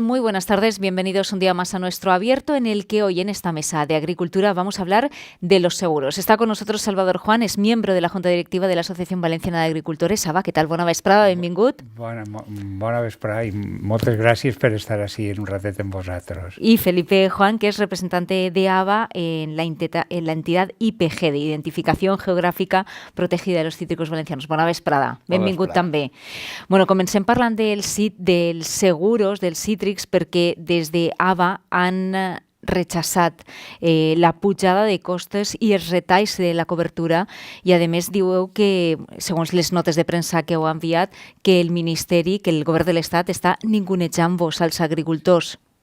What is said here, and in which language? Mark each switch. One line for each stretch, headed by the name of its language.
Spanish: Muy buenas tardes, bienvenidos un día más a nuestro abierto en el que hoy en esta mesa de agricultura vamos a hablar de los seguros. Está con nosotros Salvador Juan, es miembro de la Junta Directiva de la Asociación Valenciana de Agricultores.
Catalan: Saba,
Spanish: ¿qué tal?
Catalan: Bona vesprada, benvingut. Bona vesprada i moltes gràcies per estar així en un ratet amb vosaltres.
Spanish: Y Felipe Juan, que es representante de ABA en la entidad IPG, de Identificación Geográfica Protegida de los Cítricos Valencianos.
Catalan: Bona vesprada, benvingut també. Bueno, comencem parlant dels seguros dels cítrics perquè des de ABA han rechaçat la pujada de costes i els retalls de la cobertura i, a més, diu que, segons les notes de premsa que heu enviat, que el Ministeri, que el Govern de l'Estat està ningunejant-vos als agricultors.